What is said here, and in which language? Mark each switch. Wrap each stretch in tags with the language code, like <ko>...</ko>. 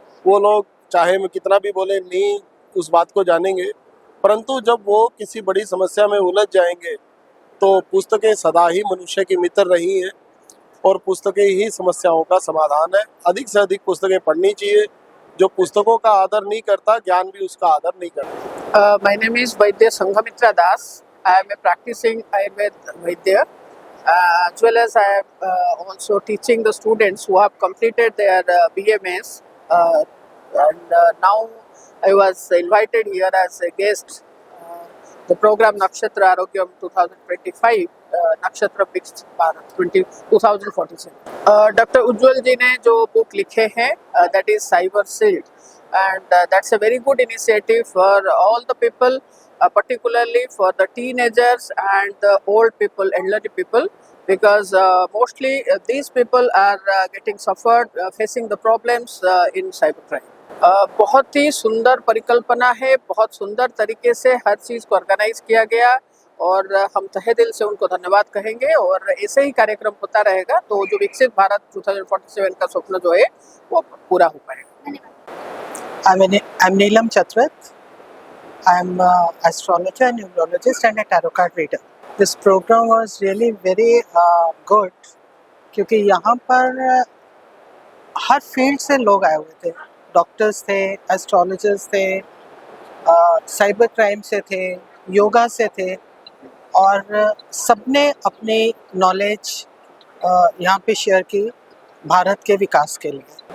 <hi>वो लोग चाहे मैं कितना भी बोले नहीं उस बात को जानेंगे, परंतु जब वो किसी बड़ी समस्या में उलझ जाएंगे तो पुस्तकें सदा ही मनुष्य की मित्र रही हैं और पुस्तकें ही समस्याओं का समाधान है। अधिक से अधिक पुस्तकें पढ़नी चाहिए। जो पुस्तकों का आदर नहीं करता, ज्ञान भी उसका आदर नहीं करता।</hi> <en>My name is Vaidya Sanghamitra Das. I am a practicing Ayurveda Vaidya, as well as I am also teaching the students who have completed their BMS. Now I was invited here as a guest. The program Nakshatra Arogyam 2025, Nakshatra Viksit Bharat 2047.</en> <hi>Doctor उज्जवल जी ने जो book लिखे हैं</hi> <en>That is cyber shield, and that's a very good initiative for all the people, particularly for the teenagers and the old people, elderly people, because mostly these people are getting suffered, facing the problems in cybercrime.</en> <hi>बहुत ही सुंदर परिकल्पना है, बहुत सुंदर तरीके से हर चीज़ को organise किया गया और हम तहे दिल से उनको धन्यवाद कहेंगे। और ऐसे ही कार्यक्रम होता रहेगा तो जो विकसित भारत 2047 का स्वप्न जो है वो पूरा हो पाएगा।</hi> <en>I'm Neelam Chatwat. I'm an astrologer, numerologist and a tarot card reader. This program was really very good</en> <hi>क्योंकि यहाँ पर हर फील्ड से लोग आए हुए थे। डॉक्टर्स थे, एस्ट्रोलॉजर्स थे, साइबर क्राइम से थे, योगा से थे और सबने अपनी नॉलेज यहाँ पे शेयर की भारत के विकास के लिए।</hi>